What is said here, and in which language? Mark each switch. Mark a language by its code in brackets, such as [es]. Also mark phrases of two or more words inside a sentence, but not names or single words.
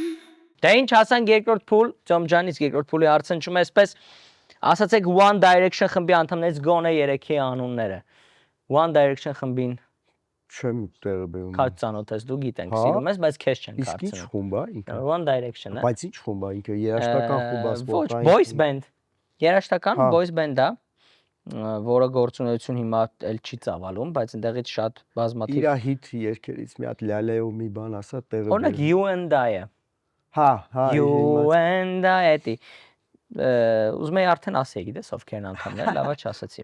[hy] Դե ինչ հասանք երկրորդ փուլ, Ջամջանից երկրորդ փուլի հարցնչում է այսպես, ասացեք One Direction խմբի անդամներից գոնե 3-ի անունները։ One Direction խմբին Չեմ տեղը բերում։ քաջ ծանոթ ես, դու գիտենք, սիրում ես, բայց քեզ չեն Իսկ ինչ հարցնում։ խումբ է ինքը։ One Direction-ը։ Բայց ինչ խումբ է ինքը, երաժշտական խումբ է, Ոչ, սպորտային։ [en] boys band։ Երաժշտական [hy] Հա։ [en] boys band- [hy] ա, որը գործունեություն հիմա էլ չի ծավալում, բայց այնտեղից շատ բազմաթիվ։ Իրա հիթ երգերից մի հատ լալեո մի բան ասա տեղը Օրինակ You and I-ը։ Հա, հա, You and I էդի։ Ուզում եի արդեն ասեի, գիտես ովքեր են անդամները, լավա չասացի։